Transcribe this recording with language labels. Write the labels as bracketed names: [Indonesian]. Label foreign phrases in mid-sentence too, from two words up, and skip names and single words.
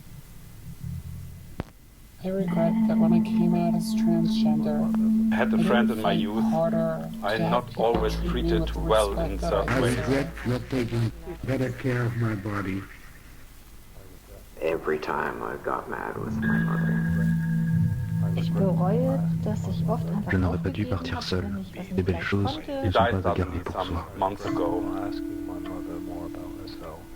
[English] I regret that when I came out as transgender, I had a I friend didn't in my fight youth. harder I to have not people always treat me treated with the well in respect that certain I ways. regret not taking better care of my body. Every time I got mad with my mother. [German] Ich bereue, dass ich oft einfach [French] Je n'aurais pas dû [German] aufgegeben [French] partir [German] habe, [French] seul. [German] wenn ich was [French] Les [German] nicht [French] belles [German] gleich [French] choses [German] konnte. [English] He [French] ne sont [English] died [French] pas à garder [English] suddenly [French] pour [English] some [French] soi. [English] months ago. Asking my mother more about herself.